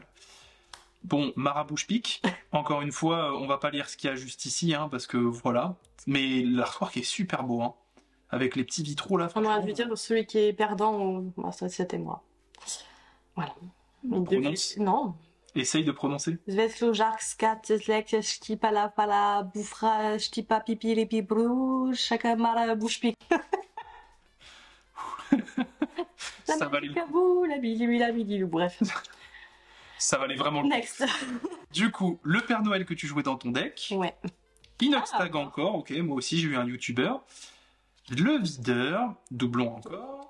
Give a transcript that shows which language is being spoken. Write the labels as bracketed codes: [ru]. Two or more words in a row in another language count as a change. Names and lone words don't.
[fr] Bon, Marabouche pique. Encore une fois, on va pas lire ce qu'il y a juste ici, hein, parce que voilà. Mais l'artwork est super beau, hein. Avec les petits vitraux là. On aurait franchement. dû dire celui qui est perdant ou... Bon, ça, c'était moi. Voilà. Mais Prononce. Non. Essaye de prononcer. Zvetlo, Jark, Skat, Zetlek, Shtipala, Pala, Boufra, Shtipa, Pipi, Lipi, Brou, Chakamara, Bouche pique. Ça valait, La bili, la bili, bref. ça valait vraiment le coup. Next. Du coup, le Père Noël que tu jouais dans ton deck. Ouais. Inoxtag encore, ok, moi aussi j'ai eu un YouTuber. Le Videur, doublon encore.